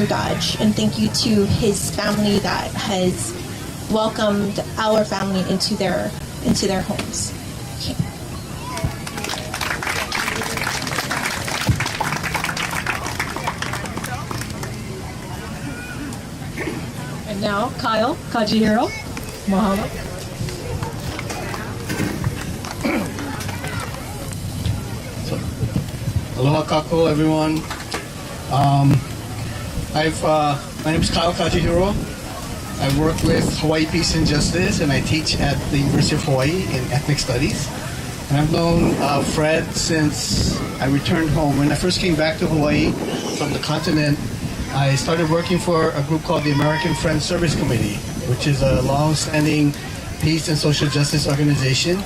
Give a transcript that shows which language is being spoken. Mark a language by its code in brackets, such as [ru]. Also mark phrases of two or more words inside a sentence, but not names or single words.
[en] Dodge, and thank you to his family that has welcomed our family into their homes. Okay. And now, Kyle Kajihiro, mahalo. [haw] Aloha kako, [en] everyone. My name is Kyle Kajihiro. I work with Hawaii Peace and Justice, and I teach at the University of Hawaii in Ethnic Studies. And I've known Fred since I returned home. When I first came back to Hawaii from the continent, I started working for a group called the American Friends Service Committee, which is a long-standing peace and social justice organization.